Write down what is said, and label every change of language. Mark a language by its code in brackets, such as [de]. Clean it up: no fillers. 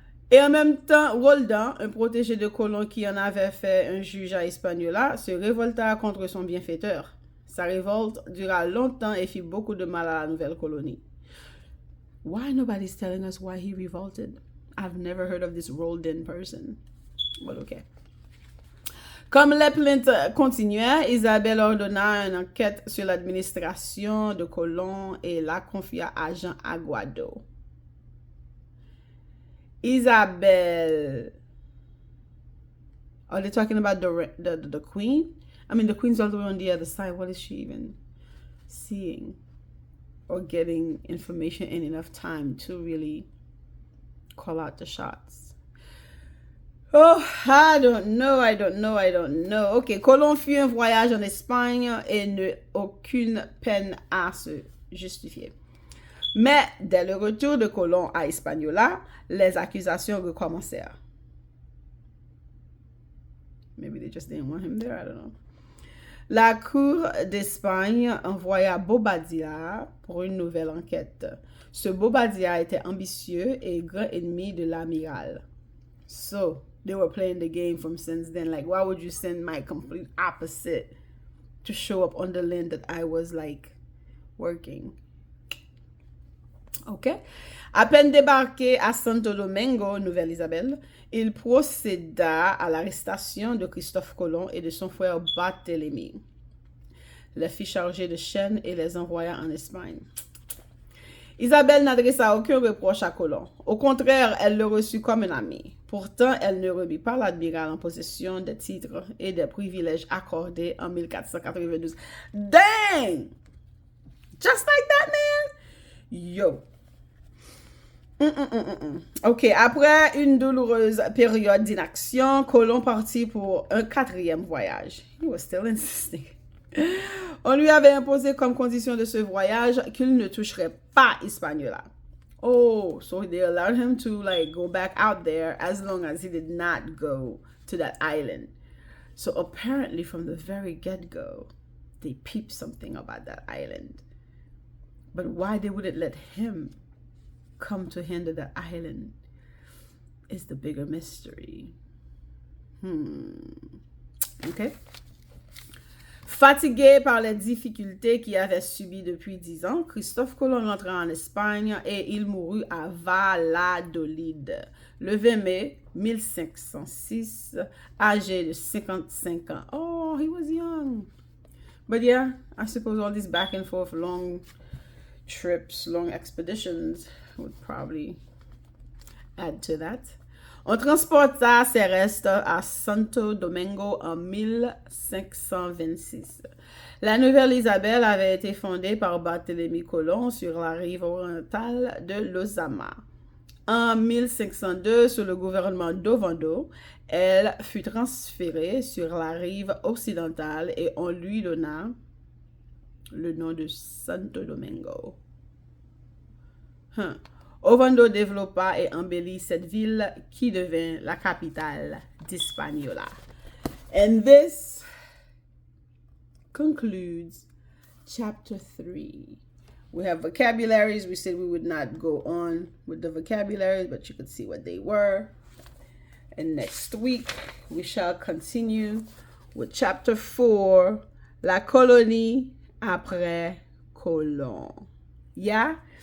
[fr] Et en même temps, Roldan, un protégé de Colomb qui en avait fait un juge à Hispaniola, se révolta contre son bienfaiteur. Sa révolte dura longtemps et fit beaucoup de mal à la nouvelle colonie. [en] Why nobody's telling us why he revolted? I've never heard of this Roldan person. Well, okay. [fr] Comme les plaintes continuaient, Isabelle ordonna une enquête sur l'administration de Colomb et la confia à Jean Aguado. Isabelle. [en] Are they talking about the queen? I mean, the queen's all the way on the other side. What is she even seeing or getting information in enough time to really call out the shots? Oh, I don't know. [fr] Ok, Colomb fit un voyage en Espagne et n'eut aucune peine à se justifier. Mais dès le retour de Colomb à Hispaniola, les accusations recommencèrent. [en] Maybe they just didn't want him there, I don't know. [fr] La cour d'Espagne envoya Bobadilla pour une nouvelle enquête. Ce Bobadilla était ambitieux et grand ennemi de l'amiral. [en] So, they were playing the game from since then. Like, why would you send my complete opposite to show up on the land that I was, like, working? OK? [fr] À peine débarqué à Santo Domingo, Nouvelle-Isabelle, il procéda à l'arrestation de Christophe Colomb et de son frère Barthélemy. Les fit charger de chaînes et les envoya en Espagne. Isabelle n'adressa aucun reproche à Colomb. Au contraire, elle le reçut comme un ami. Pourtant, elle ne remit pas l'admiral en possession des titres et des privilèges accordés en 1492. Dang! [en] Just like that, man? Yo! [fr] Ok, après une douloureuse période d'inaction, Colomb partit pour un 4e voyage. [en] He was still insisting. [fr] On lui avait imposé comme condition de ce voyage qu'il ne toucherait pas Hispaniola. [en] Oh, so they allowed him to like go back out there as long as he did not go to that island. So apparently from the very get-go, they peeped something about that island. But why they wouldn't let him come to handle that island is the bigger mystery. Okay. [fr] Fatigué par les difficultés qu'il avait subies depuis 10 ans, Christophe Colomb rentra en Espagne et il mourut à Valladolid le 20 mai 1506, âgé de 55 ans. [en] Oh, he was young. But yeah, I suppose all these back and forth long trips, long expeditions would probably add to that. [fr] On transporta ses restes à Santo Domingo en 1526. La Nouvelle-Isabelle avait été fondée par Barthélemy Colomb sur la rive orientale de l'Ozama. En 1502, sous le gouvernement d'Ovando, elle fut transférée sur la rive occidentale et on lui donna le nom de Santo Domingo. Ovando développa et embellit cette ville qui devint la capitale d'Hispaniola. [en] And this concludes chapter 3. We have vocabularies. We said we would not go on with the vocabularies, but you could see what they were. And next week, we shall continue with chapter 4, [fr] La colonie après Colomb. [en] Yeah?